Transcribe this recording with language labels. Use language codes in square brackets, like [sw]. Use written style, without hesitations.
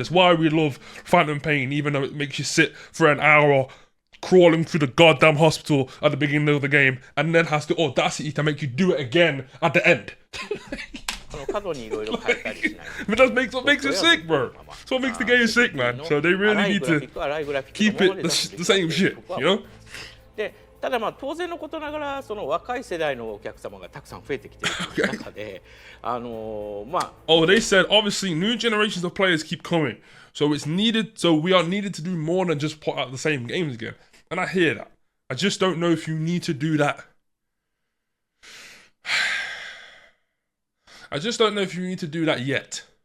[en] It's why we love Phantom Pain, even though it makes you sit for an hour crawling through the goddamn hospital at the beginning of the game, and then has the audacity to make you do it again at the end. But that's what makes it sick, bro. That's what makes the game sick, man. So they really need to keep it the same shit, you know? [ja] で、ただ当然のことながら、その若い世代のお客様がたくさん増えてきている中で、 [en] Oh, they said obviously new generations of players keep coming, so it's needed. So we are needed to do more than just put out the same games again. And I hear that. I just don't know if you need to do that. I just don't know if you need to do that yet.